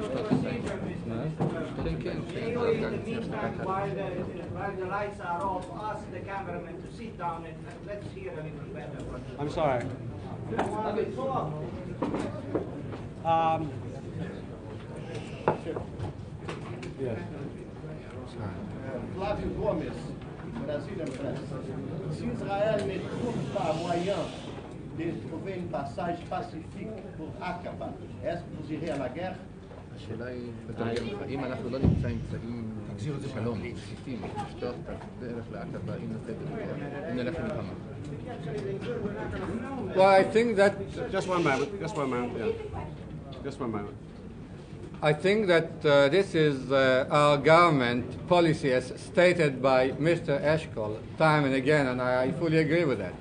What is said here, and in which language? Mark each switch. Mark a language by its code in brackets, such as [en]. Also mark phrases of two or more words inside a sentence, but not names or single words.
[en] Can you, in the meantime, while the lights are off, ask the cameraman to sit down and let's hear a little better what I'm sorry. Yes. Flávio Gomes, Brazilian Press. [fr] Si Israël ne trouve pas moyen de trouver une passage pacifique pour Aqaba, est-ce que vous irez à la guerre? [he] השאלה היא, אם אנחנו לא נמצא אמצעים שלום, פשוטים, לשטוח את הדרך לעקבה, אם נלך למלחמה. [en] Well, I think that... Just one moment, yeah. Just one moment. I think that this is our government policy as stated by Mr. Eshkol time and again, and I fully agree with that.